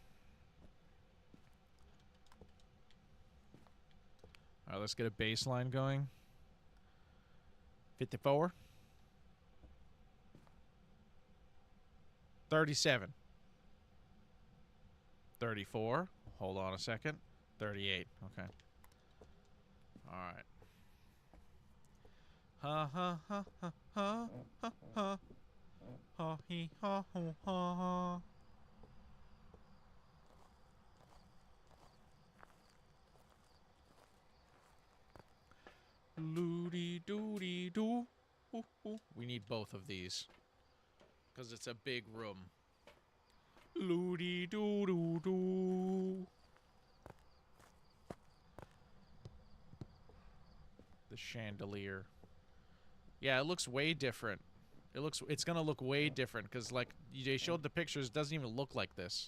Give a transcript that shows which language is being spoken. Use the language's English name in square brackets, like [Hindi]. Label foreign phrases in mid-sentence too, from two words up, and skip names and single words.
[English] Alright, let's get a baseline going. 54. 37. 34. Hold on a second. 38. Okay. Alright. Ha ha ha ha ha ha ha. Ha he ha ho ha ha. Loody doody doo. We need both of these. Because it's a big room. Loody doo doo doo. The chandelier. Yeah, it looks way different. It's gonna look way different because like they showed the pictures, it doesn't even look like this.